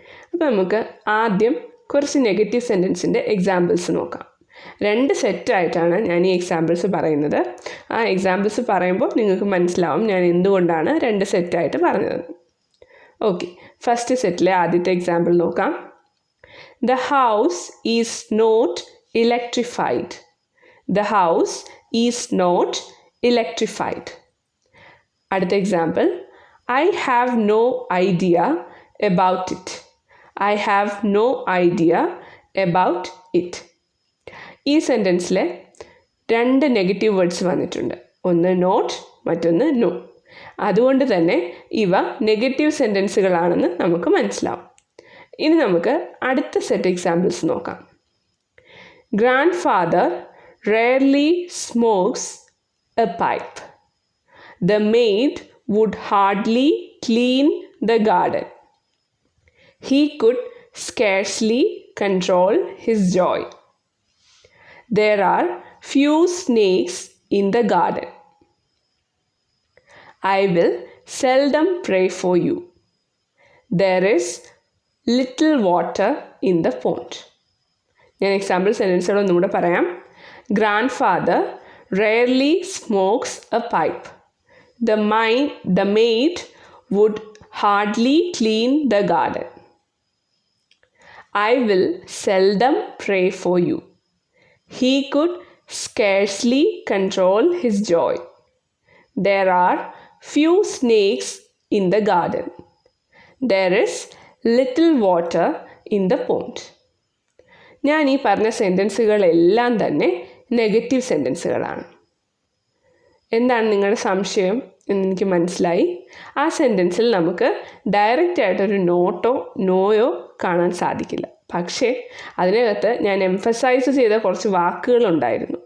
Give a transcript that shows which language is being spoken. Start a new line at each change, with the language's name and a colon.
Malayalam: അപ്പോൾ നമുക്ക് ആദ്യം കുറച്ച് നെഗറ്റീവ് സെൻറ്റൻസിൻ്റെ എക്സാമ്പിൾസ് നോക്കാം. 2 സെറ്റായിട്ടാണ് ഞാൻ ഈ എക്സാമ്പിൾസ് പറയുന്നത്. ആ എക്സാമ്പിൾസ് പറയുമ്പോൾ നിങ്ങൾക്ക് മനസ്സിലാവും ഞാൻ എന്തുകൊണ്ടാണ് 2 സെറ്റായിട്ട് പറഞ്ഞത്. ഓക്കെ, ഫസ്റ്റ് സെറ്റിലെ ആദ്യത്തെ എക്സാമ്പിൾ നോക്കാം.
English: The house is not electrified. The house is not electrified.
Malayalam: അടുത്ത example,
English: I have no idea about it. I have no idea about it.
Malayalam: ഈ സെൻറ്റൻസിൽ 2 നെഗറ്റീവ് വേർഡ്സ് വന്നിട്ടുണ്ട്. ഒന്ന് നോട്ട്, മറ്റൊന്ന് നോ. അതുകൊണ്ട് തന്നെ ഇവ നെഗറ്റീവ് സെൻറ്റൻസുകളാണെന്ന് നമുക്ക് മനസ്സിലാവും. ഇനി നമുക്ക് അടുത്ത സെറ്റ് എക്സാമ്പിൾസ് നോക്കാം.
English: Grandfather rarely smokes a pipe. The maid would hardly clean the garden. He could scarcely control his joy. There are few snakes in the garden. I will seldom pray for you. There is little water in the pond.
Malayalam: ഞാൻ example സെൻറ്റൻസുകൾ ഒന്നുകൂടെ പറയാം.
English: Grandfather rarely smokes a pipe. The maid would hardly clean the garden. I will seldom pray for you. He could scarcely control his joy. There are few snakes in the garden. There is little water in the pond.
Malayalam: ഞാൻ ഈ പറഞ്ഞ സെൻറ്റൻസുകളെല്ലാം തന്നെ negative സെൻറ്റൻസുകളാണ്. എന്താണ് നിങ്ങളുടെ സംശയം എന്നെനിക്ക് മനസ്സിലായി. ആ സെൻറ്റൻസിൽ നമുക്ക് ഡയറക്റ്റായിട്ടൊരു നോട്ടോ നോയോ കാണാൻ സാധിക്കില്ല. പക്ഷേ അതിനകത്ത് ഞാൻ എംഫസൈസ് ചെയ്ത കുറച്ച് വാക്കുകളുണ്ടായിരുന്നു.